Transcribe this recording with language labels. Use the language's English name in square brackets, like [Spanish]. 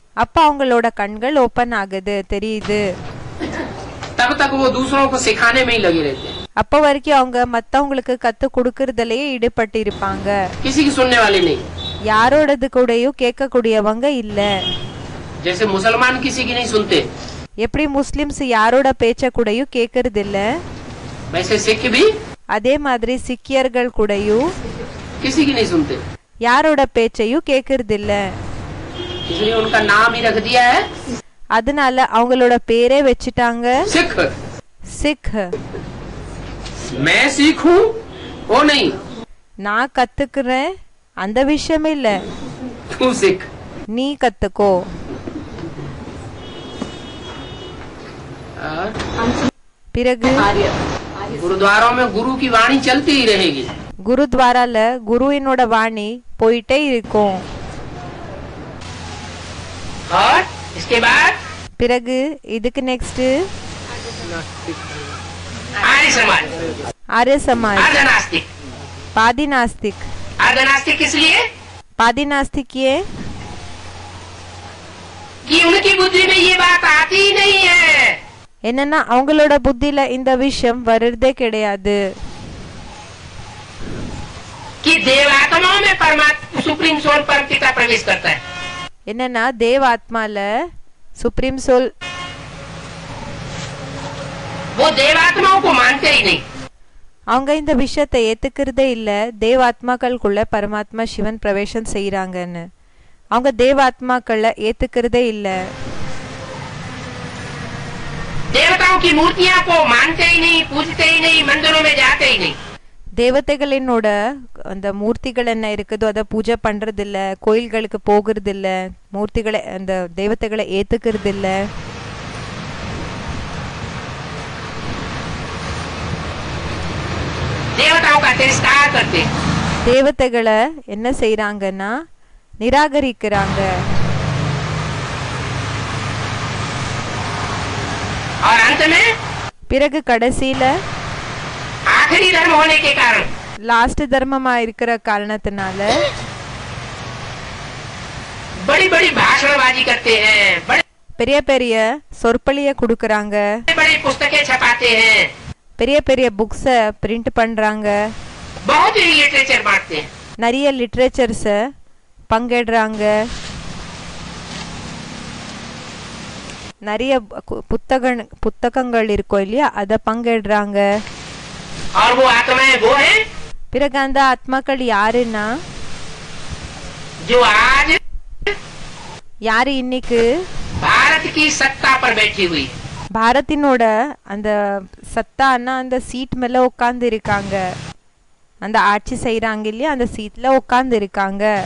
[Tamil] அப்ப அவங்களோட கண்கள் ஓபன் ஆகுது, தெரியுது. [Hindi] तब तक वो दूसरों को सिखाने में ही लगे रहते हैं, [Tamil] அப்ப வரைக்கும் அவங்க மத்தவங்களுக்கு கத்து கொடுக்கறதுலயே ஈடுபட்டு இருப்பாங்க. [Hindi] किसी की सुनने वाले नहीं। [Tamil] யாரோடது கூடயும் கேட்க கூடியவங்க இல்ல. [Hindi] जैसे मुसलमान किसी की नहीं सुनते, [Tamil] எப்படி முஸ்லிம்ஸ் யாரோட பேச்ச கூடயும் கேட்கறது இல்ல, [Hindi] वैसे सिख भी [Tamil] அதே மாதிரி சிக்கியர்கள் கூடயும் [Hindi] किसी की नहीं सुनते, [Tamil] யாரோட பேச்சையும் கேட்கறது இல்ல. [Hindi] इसलिए उनका नाम ही रख दिया है [Tamil] அதனால அவங்களோட பேரே வச்சுட்டாங்க [Hindi] सिख। [Tamil] சிக். [Hindi] मैं सिख हूँ वो नहीं, [Tamil] நான் கத்துக்கிறேன் அந்த விஷயம் இல்ல, [Hindi] तू सिख। [Tamil] நீ கத்துக்கோ. பிறகு [Hindi] गुरुद्वारों में गुरु की वाणी चलती ही रहेगी। [Tamil] குருத்வாரால குருவினோட வாணி போயிட்டே இருக்கும். [Hindi] और इसके बाद [Tamil] பிறகு இதுக்கு நெக்ஸ்ட் [Hindi] आर्य समाज, आर्य समाज, अर्धनास्तिक। पादी नास्तिक। अर्धनास्तिक किस लिए? पादी नास्तिक ये कि उनकी बुद्धि में ये बात आती ही नहीं है [Tamil] என்னன்னா அவங்களோட புத்தியில இந்த விஷயம் வருதே கிடையாது [Hindi] कि देवात्माओं में परमात्मा सुप्रीम सोल परम पिता प्रवेश करता है। [Tamil] என்னன்னா தேவ ஆத்மால சுப்ரீம் சோல் [Hindi] वो देवात्माओं को मानते ही नहीं। [Tamil] அவங்க இந்த விஷயத்தை ஏத்துக்கிறதே இல்ல தேவ ஆத்மாக்களுக்குள்ள பரமாத்மா சிவன் பிரவேசம் செய்யறாங்கன்னு அவங்க தேவ ஆத்மாக்களை ஏத்துக்கிறதே இல்ல [Hindi] देवताओं की मूर्तियां को मानते ही नहीं, पूजते ही नहीं, मंदिरों में जाते ही नहीं। [Tamil] தேவதைகளினோட அந்த மூர்த்திகள் என்ன இருக்குதோ அதை பூஜை பண்றது இல்ல கோயில்களுக்கு போகிறது இல்ல மூர்த்திகளை அந்த தேவதைகளை ஏத்துக்கிறது இல்ல [Hindi] देवताओं का तिरस्कार करते। [Tamil] தேவதைகளை என்ன செய்யறாங்கன்னா நிராகரிக்கிறாங்க [Hindi] और अंत में [Tamil] பிறகு கடைசியில [Hindi] आखिरी धर्म होने के कारण [Tamil] லாஸ்ட் தர்மமா இருக்கிற காரணத்தினால [Hindi] बड़ी बड़ी भाषणबाजी करते हैं, बड़े [Tamil] பெரிய பெரிய சொற்பொழிய கொடுக்கறாங்க [Hindi] बड़ी पुस्तकें छपाते हैं, [Tamil] பெரிய பெரிய புக்ஸ பிரிண்ட் பண்றாங்க [Hindi] बहुत ही लिटरेचर बांटते हैं। [Tamil] நிறைய லிட்ரேச்சர்ஸ பங்கிடுறாங்க நிறைய புத்தகங்கள் இருக்கும் இல்லையா அத பங்கிடுறாங்க [Hindi] और वो आत्माएं वो हैं [Tamil] பிறகு அந்த ஆத்மாக்கள் யாருன்னா [Hindi] जो आज [Tamil] யாரு இன்னைக்கு [Hindi] भारत की सत्ता पर बैठी हुई है। [Tamil] பாரதினோட அந்த சத்தான்னா அந்த சீட் மேல உட்கார்ந்து இருக்காங்க அந்த ஆட்சி செய்யறாங்க இல்லையா அந்த சீட்ல உட்கார்ந்து இருக்காங்க